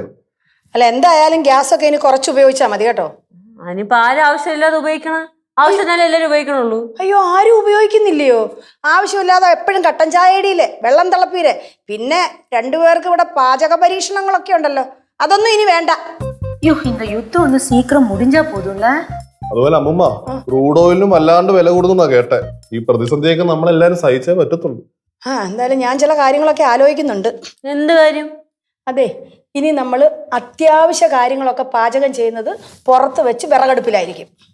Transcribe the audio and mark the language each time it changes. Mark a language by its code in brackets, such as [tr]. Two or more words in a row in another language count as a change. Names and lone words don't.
[ml] അല്ല, എന്തായാലും ഗ്യാസ് ഒക്കെ ഇനി കുറച്ച് ഉപയോഗിച്ചാൽ മതി കേട്ടോ. അതിനിപ്പോ ആരും ആവശ്യമില്ലാതെ ഉപയോഗിക്കണം, ആവശ്യത്തിനല്ലേ എല്ലാരും ഉപയോഗിക്കണുള്ളൂ. അയ്യോ, ആരും ഉപയോഗിക്കുന്നില്ലയോ? ആവശ്യമില്ലാതെ എപ്പോഴും കട്ടൻ ചായടിയില്ലേ, വെള്ളം തിളപ്പീരെ, പിന്നെ 2 പേർക്ക് ഇവിടെ പാചക പരീക്ഷണങ്ങളൊക്കെ ഉണ്ടല്ലോ, അതൊന്നും ഇനി വേണ്ട. [ta] இந்த யுத்தம் வந்து சீக்கிரம் முடிஞ்சா போதும்ல. [ml] അതുപോലെ അമ്മൂമ്മ, ക്രൂഡ് ഓയിലിനും വല്ലാണ്ട് വില കൂടുന്നാ കേട്ടെ. ഈ പ്രതിസന്ധിയൊക്കെ നമ്മളെല്ലാരും സഹിച്ചേ പറ്റത്തുള്ളൂ. എന്തായാലും ഞാൻ ചില കാര്യങ്ങളൊക്കെ ആലോചിക്കുന്നുണ്ട്. എന്ത് കാര്യം? അതെ, ഇനി നമ്മൾ അത്യാവശ്യ കാര്യങ്ങളൊക്കെ പാചകം ചെയ്യുന്നത് പുറത്ത് വെച്ച് വിറകടുപ്പിലായിരിക്കും.